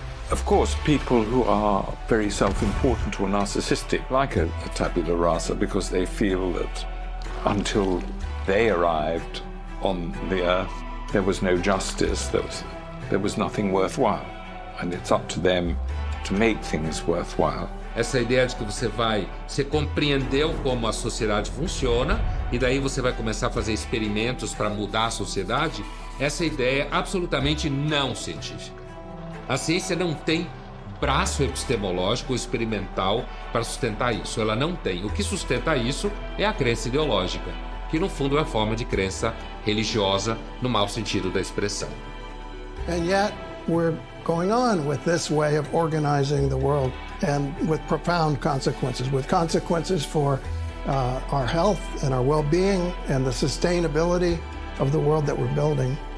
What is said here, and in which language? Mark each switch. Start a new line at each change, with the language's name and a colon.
English: Of course, people who are very self-important or narcissistic, like a tabula rasa, because they feel that until they arrived on the earth, there was no justice, there was nothing worthwhile. And it's up to them to make things worthwhile.
Portuguese: Essa ideia de que você compreendeu como a sociedade funciona e daí você vai começar a fazer experimentos para mudar a sociedade, essa ideia é absolutamente não científica. A ciência não tem braço epistemológico ou experimental para sustentar isso. Ela não tem. O que sustenta isso é a crença ideológica. que no fundo é uma forma de crença religiosa no mau sentido da expressão.
English: And yet we're going on with this way of organizing the world and with profound consequences for our health and our well-being and the sustainability of the world that we're building.